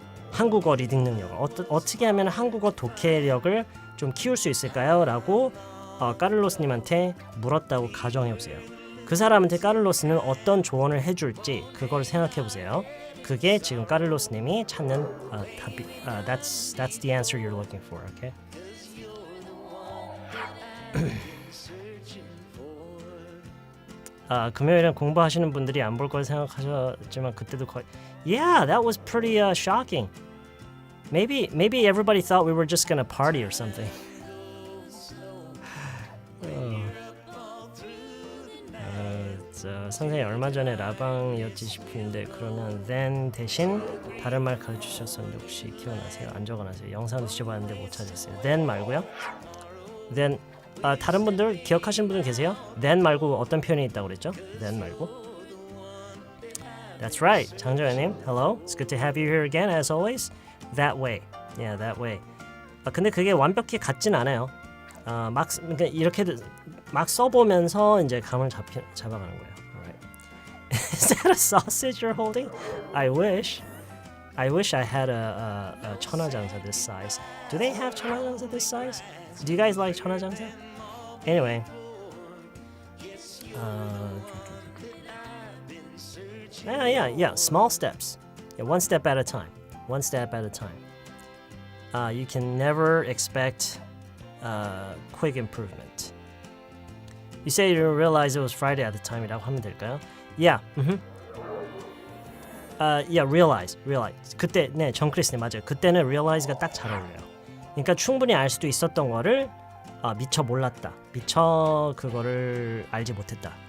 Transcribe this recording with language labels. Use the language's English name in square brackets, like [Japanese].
[Korean] 한국어 리딩 능력을 어떻게 하면 한국어 독해력을 좀 키울 수 있을까요? 라고 까를로스님한테 물었다고 가정해보세요. 그 사람한테 까를로스는 어떤 조언을 해줄지 그걸 생각해보세요. 그게 지금 까를로스님이 찾는 답이. [English] That's the answer you're looking for. Okay? [Korean] 금요일엔 공부하시는 분들이 안 볼 걸 생각하셨지만 그때도 거의 [English] Yeah, that was pretty shocking. Maybe everybody thought we were just gonna party or something. [Korean] 선생님 얼마 전에 라방이었지 싶은데 그러면 then 대신 다른 말 가르치셨었는데 혹시 기억나세요? 안 적어놨어요. 영상 뒤져봤는데 못 찾았어요. then 말고요. then 다른 분들 기억하시는 분들 계세요? then 말고 어떤 표현이 있다고 그랬죠? then 말고. [English] That's right. 장정현님, hello. It's good to have you here again as always. That way. Yeah, that way. [Korean] 근데 그게 완벽히 같진 않아요. 그러니까 이렇게 막 써보면서 이제 감을 잡아가는 거예요. [English] Alright. Is that a sausage you're holding? I wish I had a 천하장사 this size. Do they have 천하장사 this size? Do you guys like 천하장사? Anyway. Yeah. Small steps. Yeah, one step at a time. One step at a time. You can never expect quick improvement. You say you didn't realize it was Friday at the time [Korean] 이라고 하면 될까요? [English] Yeah. Yeah, realize. [Korean] 그때 네, 정크리스님 맞아요. 그때는 realize가 딱 잘 어울려요. 그러니까 충분히 알 수도 있었던 거를 미처 몰랐다. 미처 그거를 알지 못했다.